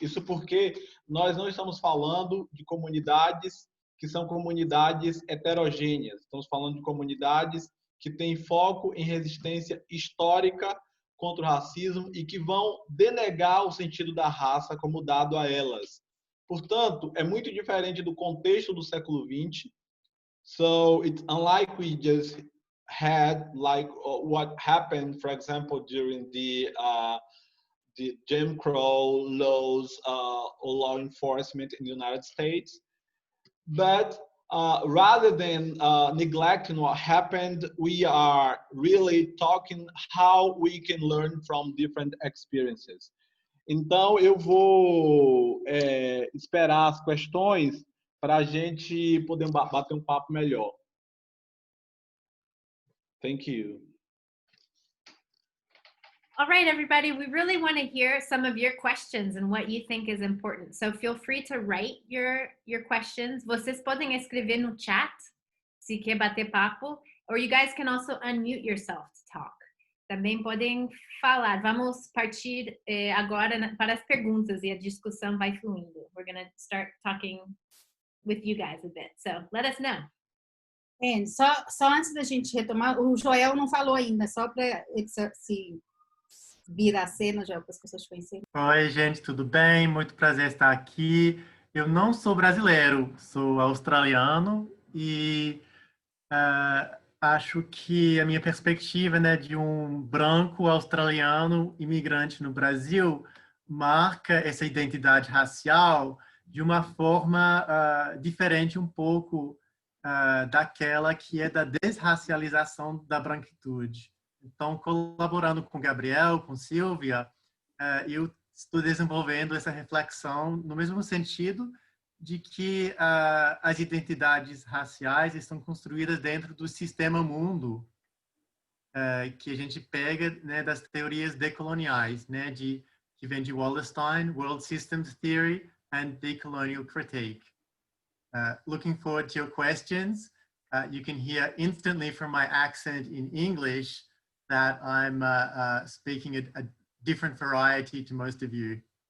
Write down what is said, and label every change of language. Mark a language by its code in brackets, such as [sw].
[pt] Isso porque nós não estamos falando de comunidades que são comunidades heterogêneas. Estamos falando de comunidades que têm foco em resistência histórica contra o racismo e que vão denegar o sentido da raça como dado a elas. Portanto, é muito diferente do contexto do século XX. [en] So it's unlike we just had like what happened, for example, during the Jim Crow laws or law enforcement in the United States. But rather than neglecting what happened, we are really talking how we can learn from different experiences. [pt] Então, eu vou esperar as questões para a gente poder bater um papo melhor. [en] Thank you. All right, everybody, we really want to hear some of your questions and what you think is important. So feel free to write your questions. [pt] Vocês podem escrever no chat se quer bater papo, [en] or you guys can also unmute yourself to talk. [pt] Também podem falar. Vamos partir agora para as perguntas e a discussão vai fluindo. [en] We're going to start talking with you guys a bit. So let us know. [pt] Só antes da gente retomar, o Joel não falou ainda, só para se virar a cena, Joel, para as pessoas te conhecerem. Oi, gente, tudo bem? Muito prazer estar aqui. Eu não sou brasileiro, sou australiano e acho que a minha perspectiva, né, de um branco australiano imigrante no Brasil marca essa identidade racial de uma forma diferente um pouco daquela que é da desracialização da branquitude. Então, colaborando com Gabriel, com Silvia, eu estou desenvolvendo essa reflexão no mesmo sentido de que as identidades raciais estão construídas dentro do sistema mundo que a gente pega, né, das teorias decoloniais, né, que vem de Wallerstein, [en] World Systems Theory and Decolonial Critique. Looking forward to your questions. You can hear instantly from my accent in English that I'm speaking a different variety to most of you.